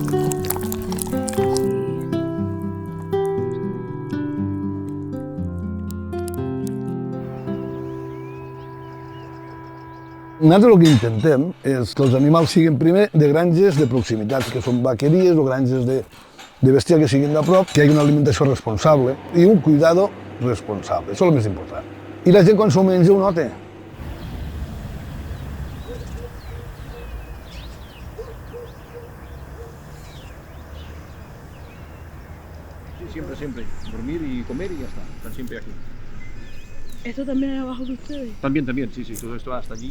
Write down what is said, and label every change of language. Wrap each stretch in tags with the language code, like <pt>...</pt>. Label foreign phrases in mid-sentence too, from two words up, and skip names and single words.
<ca>Nosaltres el que intentem és que els animals siguin primer de granges de proximitat, que són vaqueries o granges de bestiar que siguin de prop, que hi hagi una alimentació responsable i un cuidado responsable. Això és el més important. I la gent quan s'ho menja ho nota.</ca> <es>Siempre. Dormir y comer y ya está. Están siempre aquí. ¿Esto también es abajo de ustedes? También. Sí. Todo esto hasta allí.</es>